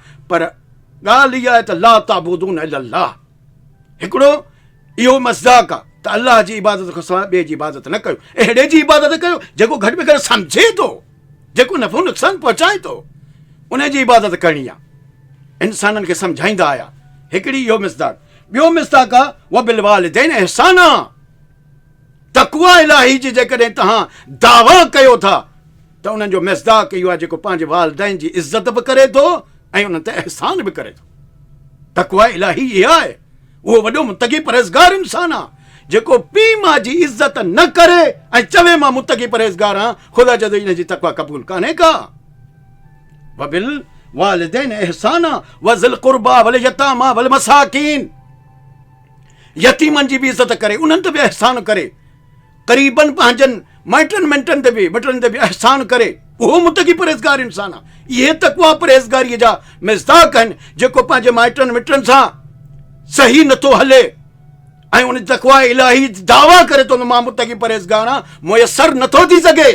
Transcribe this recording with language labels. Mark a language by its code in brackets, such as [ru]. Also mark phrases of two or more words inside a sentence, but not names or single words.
[sd] पर ॻाल्हि इहा आहे त [ar] لا تعبدون إلا الله, [sd] हिकिड़ो इहो मज़ाक़ आहे त अलाह जी इबादत खां सवाइ ॿिए जी इबादत न कयो। अहिड़े जी इबादत कयो जेको घटि में घटि सम्झे थो, जेको नफ़ो नुक़सानु पहुचाए थो, उन जी इबादत करणी आहे। इंसाननि खे सम्झाईंदा आया। हिकिड़ी इहो मिसदाक़। ॿियो मिसदाक़ आहे [ar] وبالوالدين إحسانا. [sd] तक़वा इलाही जी जेकॾहिं तव्हां दावा कयो था त उन्हनि जो मिसदाक़ इहो आहे जेको पंहिंजे वालिदैन जी इज़त बि करे थो ऐं उन्हनि ते एहसान बि करे थो। तक़वा इलाही इहा आहे। उहो वॾो मुत्तक़ी परहेज़गार इंसान आहे जेको पीउ माउ जी इज़त न करे ऐं चवे मां मुत्तक़ी परहेज़गार आहियां, ख़ुदा चए थो इन जी तक़वा क़बूल कान्हे का। [ar] وبالوالدين إحسانا وذي القربى واليتامى والمساكين. [sd] यतीमनि जी बि इज़त करे, उन्हनि ते बि एहसान करे, क़रीबनि पंहिंजनि माइटनि मिटनि ते बि बटनि ते बि एहसान करे, उहो मुत्तक़ी परहेज़गार इंसान आहे। इहे तक़वा परहेज़गारीअ जा मिसदाक़ आहिनि। जेको पंहिंजे माइटनि मिटनि सां सही नथो हले ऐं उन तक़वा इलाही दावा करे थो त मां मुत्तक़ी परहेज़गार आहियां, मुयसरु नथो थी सघे।